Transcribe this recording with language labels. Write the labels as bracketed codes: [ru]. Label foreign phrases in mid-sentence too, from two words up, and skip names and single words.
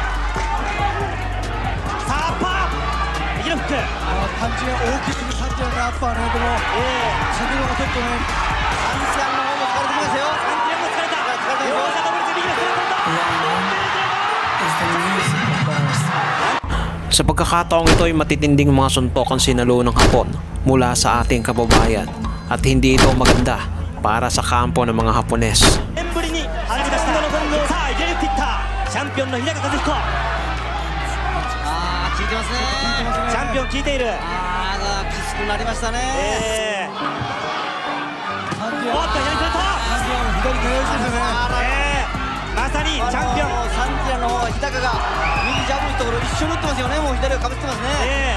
[ja] さあ、アッパー右のフック。パンチが大きすぎるサンティリアンのアッパーね。この先ほどがちょっとね、サンティリアンの方も疲れてきますよ。サンティリアンも疲れた。両者ダブルス右のストレート。 [tl] Sa pagkakataong ito ay matitinding mga suntok ang sinalo ng Hapon mula sa ating kababayan at hindi ito maganda para sa kampo ng mga Hapones. [ja] チャンピオンの日高和彦、効いてますね。チャンピオン効いている。きつくなりましたね。おっと左ストレート。まさにチャンピオンサンティアの日高が右ジャブのところ一緒に打ってますよね。もう左をかぶってますね。